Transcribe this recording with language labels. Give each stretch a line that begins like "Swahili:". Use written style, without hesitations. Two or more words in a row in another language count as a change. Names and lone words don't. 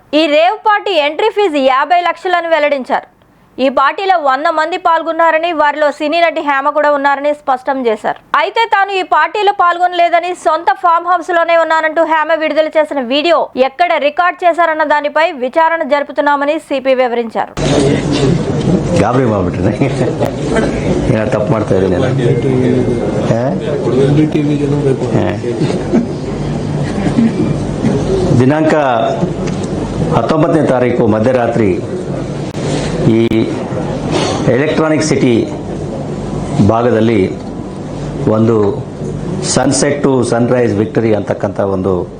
Telugu: ఈ రేవ్ పార్టీ ఎంట్రీ ఫీజు 50 లక్షలని వెల్లడించారు. ఈ పార్టీలో 100 మంది పాల్గొన్నారని, వారిలో సినీ నటి హేమ కూడా ఉన్నారని స్పష్టం చేశారు. అయితే తాను ఈ పార్టీలో పాల్గొనలేదని, సొంత ఫామ్ హౌస్ లోనే ఉన్నానంటూ హేమ విడుదల చేసిన వీడియో ఎక్కడ రికార్డ్ చేశారన్న దానిపై విచారణ జరుపుతున్నామని సిపి వివరించారు.
Kannada: ಗಾಬರಿ ಮಾಡ್ಬಿಟ್ರೆ ಏನಾರು ತಪ್ಪು ಮಾಡ್ತಾ ಇದ್ದೀನಿ ದಿನಾಂಕ 19ನೇ ತಾರೀಕು ಮಧ್ಯರಾತ್ರಿ ಈ ಎಲೆಕ್ಟ್ರಾನಿಕ್ ಸಿಟಿ ಭಾಗದಲ್ಲಿ ಒಂದು ಸನ್ಸೆಟ್ ಟು ಸನ್ರೈಸ್ ವಿಕ್ಟರಿ ಅಂತಕ್ಕಂಥ ಒಂದು